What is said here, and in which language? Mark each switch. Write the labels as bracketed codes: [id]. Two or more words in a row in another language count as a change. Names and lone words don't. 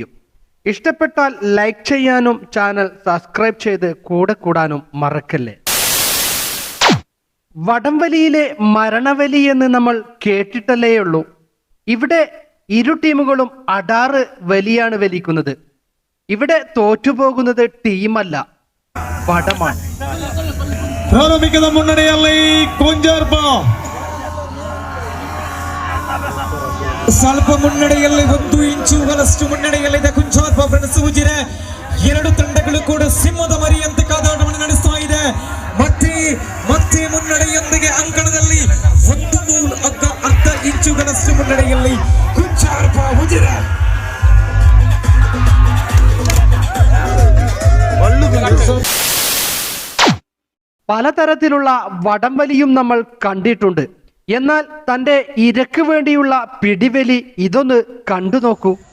[ml] ഇഷ്ടപ്പെട്ടാൽ ലൈക്ക് ചെയ്യാനും ചാനൽ സബ്സ്ക്രൈബ് ചെയ്ത് കൂടെ കൂടാനും മറക്കല്ലേ. വടംവലിയിലെ മരണവലി എന്ന് നമ്മൾ കേട്ടിട്ടല്ലേയുള്ളൂ. ഇവിടെ ഇരു ടീമുകളും അടാറ് വലിയാണ് വലിക്കുന്നത്. ഇവിടെ തോറ്റുപോകുന്നത് ടീമല്ല, വടമാണ്. [kn] ಸ್ವಲ್ಪ ಮುನ್ನಡೆಯಲ್ಲಿ 1 ಇಂಚುಗಳಷ್ಟು ಮುನ್ನಡೆಯಲ್ಲಿದೆ ಕುಂಚಾರ್ಪ ಫ್ರೆಂಡ್ಸ್. ಉಜಿರೆ ಎರಡು ತಂಡಗಳು ಕೂಡ ಸಿಂಹದ ಮರಿಯಂತೆ ಕಾದಾಟವನ್ನು ನಡೆಸ್ತಾ ಇದೆ. ಮತ್ತೆ ಮುನ್ನಡೆಯೊಂದಿಗೆ ಅಂಕಣದಲ್ಲಿ 1 ಇಂಚುಗಳಷ್ಟು ಮುನ್ನಡೆಯಲ್ಲಿ ಕುಂಚಾರ್ಪ ಉಜಿರೆ. [ml] പലതരത്തിലുള്ള വടംവലിയും നമ്മൾ കണ്ടിട്ടുണ്ട്. എന്നാൽ തന്റെ ഇരക്ക് വേണ്ടിയുള്ള പിടിവലി ഇതൊന്ന് കണ്ടു നോക്കൂ.